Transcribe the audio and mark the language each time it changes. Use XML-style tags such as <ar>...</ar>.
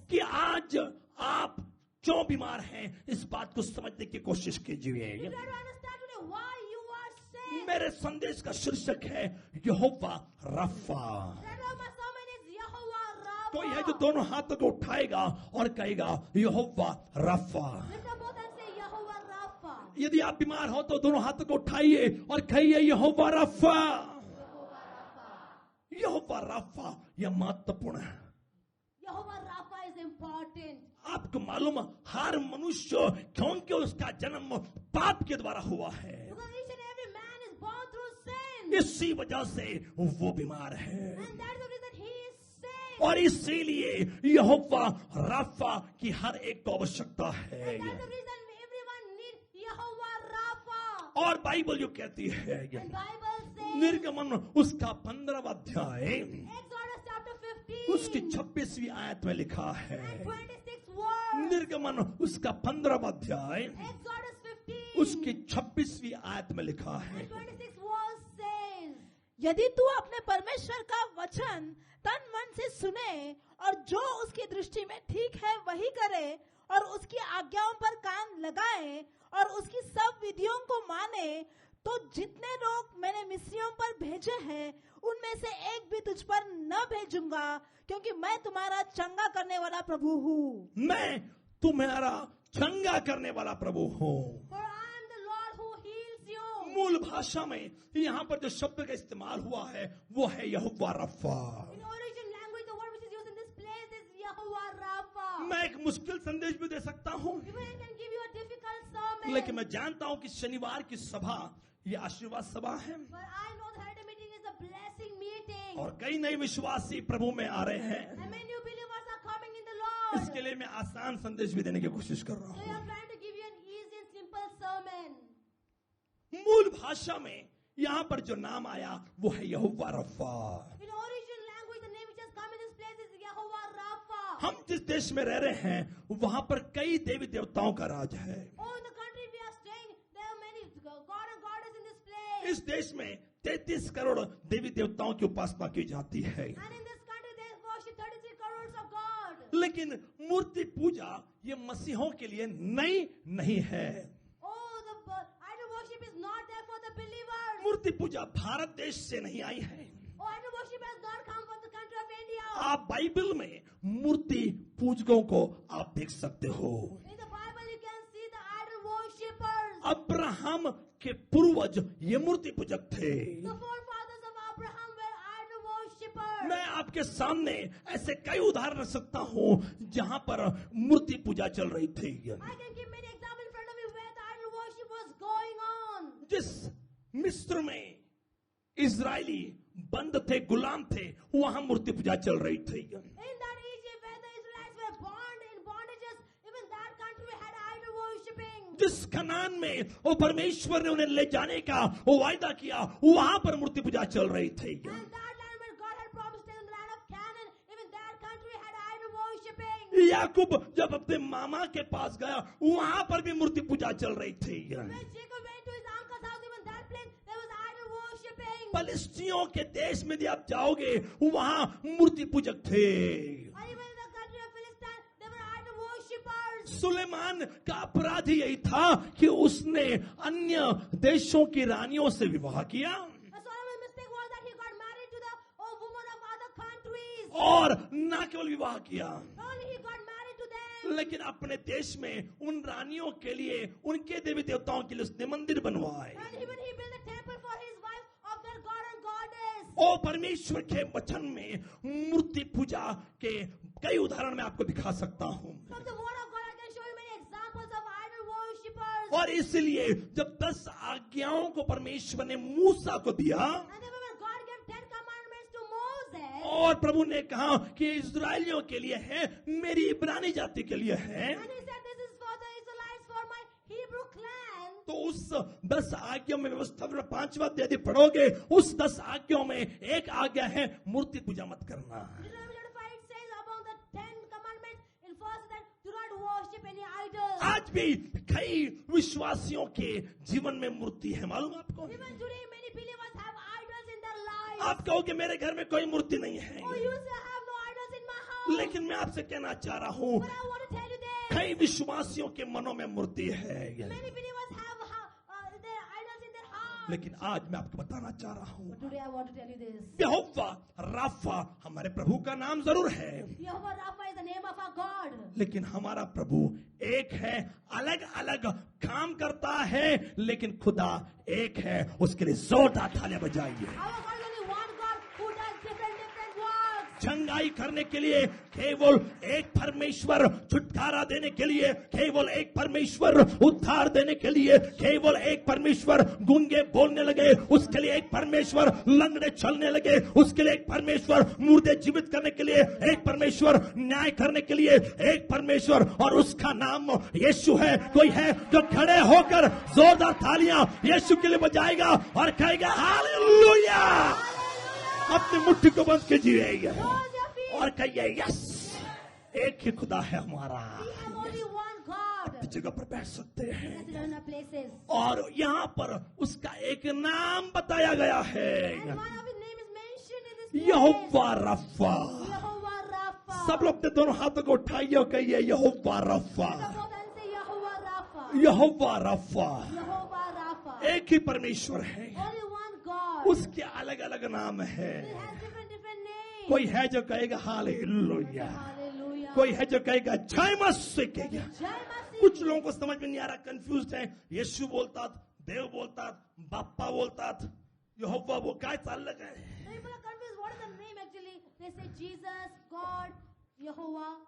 <hi>कि आज आप क्यों बीमार हैं, इस बात को समझने की कोशिश कीजिए।</hi> <en>You try to understand today why you are sick.</en> <hi>मेरे संदेश का शीर्षक है यहोवा रफा।</hi> <en>That's why my sermon is Yehovah Rapha.</en> <hi>कोई है जो दोनों हाथों को उठाएगा और कहेगा यहोवा रफा।</hi> <en>Lift up both and say Yehovah Rapha.</en> <hi>यदि आप बीमार हो तो दोनों हाथों को उठाइए और कहिए यहोवा रफा। यहोवा रफा यह महत्वपूर्ण है।</hi> <en>Yehovah Rapha is important.</en> <hi>आपको मालूम हर मनुष्य, क्योंकि उसका जन्म पाप के द्वारा हुआ है,</hi> <en>Because each and every man is born through sin.</en> <hi>इसी वजह से वो बीमार है।</hi> <en>And that is the reason he is sick.</en> <hi>और इसीलिए यहोवा रफा की हर एक को आवश्यकता है।</hi> <en>And that's the reason everyone needs Yehovah Rapha.</en> <hi>और बाइबल जो कहती है,</hi> <en>And Bible says,</en> <hi>निर्गमन उसका 15वां अध्याय</hi> <en>Exodus chapter 15</en> <hi>उसकी 26वीं आयत में लिखा है।</hi> <en>and 26th verse.</en> <hi>निर्गमन उसका 15वां अध्याय</hi> <en>Exodus 15</en> <hi>उसकी 26वीं आयत में लिखा है,</hi> <en>and 26th verse says,</en> <hi>यदि तू अपने परमेश्वर का वचन तन मन से सुने और जो उसकी दृष्टि में ठीक है वही करे और उसकी आज्ञाओं पर कान लगाए और उसकी सब विधियों को माने, तो जितने लोग मैंने मिस्रियों पर भेजे हैं उनमें से एक भी तुझ पर न भेजूंगा, क्योंकि मैं तुम्हारा चंगा करने वाला प्रभु हूँ। मैं तुम्हारा चंगा करने वाला प्रभु हूँ।</hi> <en>For I am the Lord who heals you.</en> <hi>मूल भाषा में यहाँ पर जो शब्द का इस्तेमाल हुआ है वो है यहोवा रफा।</hi> <en>In origin language, the word which is used in this place is Yehovah Rapha.</en> <hi>मैं एक मुश्किल संदेश भी दे सकता हूँ,</hi> <en>Even I can give you a difficult sermon.</en> <hi>लेकिन मैं जानता हूँ कि शनिवार की सभा ये आशीर्वाद सभा है</hi> <en>But I know the Heritage meeting is a blessing meeting.</en> <hi>और कई नए विश्वासी प्रभु में आ रहे हैं।</hi> <en>And many new believers are coming in the Lord.</en> <hi>इसके लिए मैं आसान संदेश भी देने की कोशिश कर रहा</hi> <en>So I'm trying to give you an easy and simple sermon.</en> <hi>मूल भाषा में यहाँ पर जो नाम आया वो है यहोवा रफा।</hi> <en>In origin language, the name which has come in this place is Yehovah Rapha.</en> <hi>हम जिस देश में रह रहे हैं वहां पर कई देवी देवताओं का राज है।</hi> <en>Oh, in the country we are staying, there are many God and goddess in this place.</en> <hi>इस देश में 33 करोड़ देवी देवताओं की उपासना की जाती है,</hi> <en>And in this country they worship 33 crores of God.</en> <hi>लेकिन मूर्ति पूजा ये मसीहों के लिए नई नहीं है।</hi> <en>Oh, the idol worship is not there for the believers.</en> <hi>मूर्ति पूजा भारत देश से नहीं आई है।</hi> <en>Oh, idol worship has not come from the country of India.</en> <hi>आप बाइबल में मूर्ति पूजकों को आप देख सकते हो।</hi> <en>In the Bible you can see the idol worshippers.</en> <hi>Abraham के पूर्वज ये मूर्ति पूजक थे।</hi> <en>The forefathers of Abraham were idol worshippers.</en> <hi>मैं आपके सामने ऐसे कई उदाहरण रख सकता हूँ जहाँ पर मूर्ति पूजा चल रही थी।</hi> <en>I can give many examples in front of you where the idol worship was going on.</en> <hi>जिस मिस्र में इजरायली बंद थे, गुलाम थे, वहां मूर्ति पूजा चल रही थी।</hi> <en>In that Egypt where the Israelites were bound in bondages, even that country had idol worshipping.</en> <hi>जिस कनान में वो परमेश्वर ने उन्हें ले जाने का वो वायदा किया, वहां पर मूर्ति पूजा चल रही थी।</hi> <en>And that land where God had promised in the land of Canaan, even that country had idol worshipping.</en> <hi>याकूब जब अपने मामा के पास गया, वहां पर भी मूर्ति पूजा चल रही थी।</hi> <en>When Jacob went to his uncle's house, even that place there was idol worshipping.</en> <hi>फलिस्तियों के देश में यदि आप जाओगे, वहां मूर्ति पूजक थे।</hi> <en>And even in the country of Philistine, there were idol worshippers.</en> <hi>Suleman का अपराध ही यही था कि उसने अन्य देशों की रानियों से विवाह किया</hi> <en>And Solomon's mistake was that he got married to the women of other countries.</en> <hi>और न केवल विवाह किया,</hi> <en>Not only he got married to them,</en> <hi>लेकिन अपने देश में उन रानियों के लिए, उनके देवी देवताओं के लिए उसने मंदिर बनवाए।</hi> <en>and even he built a temple for his wife of their god and goddess.</en> <hi>और परमेश्वर के वचन में मूर्ति पूजा के कई उदाहरण मैं आपको दिखा सकता हूँ।</hi> <en>From the word of God, I can show you many examples of idol worshippers.</en> <hi>और इसलिए जब 10 आज्ञाओं को परमेश्वर ने मूसा को दिया</hi> <en>And then when God gave 10 commandments to Moses,</en> <hi>और प्रभु ने कहा कि इस्राएलियों के लिए है, मेरी इब्रानी जाति के लिए है,</hi> <en>and he said, "This is for the Israelites, for my Hebrew clan."</en> <hi>तो उस 10 आज्ञाओं में व्यवस्था 5वां अध्याय यदि पढ़ोगे, उस 10 आज्ञाओं में एक आज्ञा है मूर्ति पूजा मत करना।</hi> <en>Deuteronomy chapter 5, it says about the 10 commandments in first that do not worship any idol.</en> <hi>आज भी कई विश्वासियों के जीवन में मूर्ति है, मालूम आपको?</hi> <en>Even today, many believers have idols in their lives.</en> <hi>आप कहोगे मेरे घर में कोई मूर्ति नहीं है,</hi> <en>Oh, you say I have no idols in my</en> <hi>लेकिन मैं आपसे कहना चाह रहा हूं,</hi> <en>But I want to tell you this.</en> <hi>कई विश्वासियों के मनों में मूर्ति है,</hi> <en>Many believers have their idols in their heart.</en> <hi>लेकिन आज मैं आपको बताना चाह रहा हूं,</hi> <en>But today I want to tell you this.</en> <hi>Jehovah Rafa हमारे प्रभु का नाम जरूर है,</hi> <en>Jehovah Rapha is the name of our God.</en> <hi>लेकिन हमारा प्रभु एक है, अलग अलग काम करता है, लेकिन खुदा एक है। उसके लिए जोरदार तालियां बजाइए।</hi> <en>Our God is only one God who does different works.</en> <hi>चंगाई करने के लिए केवल एक परमेश्वर, छुटकारा देने के लिए केवल एक परमेश्वर, उद्धार देने के लिए केवल एक परमेश्वर, गूंगे बोलने लगे उसके लिए एक परमेश्वर, लंगड़े चलने लगे उसके लिए एक परमेश्वर, मुर्दे जीवित करने के लिए एक परमेश्वर, न्याय करने के लिए एक परमेश्वर, और उसका नाम यीशु है। कोई है जो खड़े होकर जोरदार तालियां यीशु के लिए बजाएगा और कहेगा हालेलुया। अपनी मुट्ठी को बंद कीजिए</hi> <en>Close your feet.</en> <hi>और कहिए यस, एक ही खुदा है हमारा।</hi> <en>We have only one God.</en> <hi>इस जगह पर बैठ सकते हैं</hi> <en>Let's sit down in our places.</en> <hi>और यहाँ पर उसका एक नाम बताया गया है,</hi> <en>And one of his name is mentioned in this place.</en> <hi>Jehovah रफा।</hi> <en>Jehovah Rapha.</en> <hi>सब लोग अपने दोनों हाथों को उठाइए और कहिए यहोवा रफा,</hi> <en>Lift up both hands and say Jehovah Rapha.</en> <hi>Jehovah रफा।</hi> <en>Jehovah Rapha.</en> <hi>एक ही परमेश्वर है,</hi> <en>Only one God.</en> <hi>उसके अलग अलग नाम है।</hi> <en>It has different names.</en> <hi>कोई है जो कहेगा हालेलुया,</hi> <en>Hallelujah.</en> <hi>कोई है जो कहेगा जय मसीह कहेगा। Jai Masih. कुछ लोगों को समझ में नहीं आ रहा, कंफ्यूज है। यीशु बोलता, देव बोलता, बाप्पा बोलता, यहोवा वो क्या अलग है।</hi> <en>People are confused. What is the name actually? They say Jesus, God, Jehovah.</en>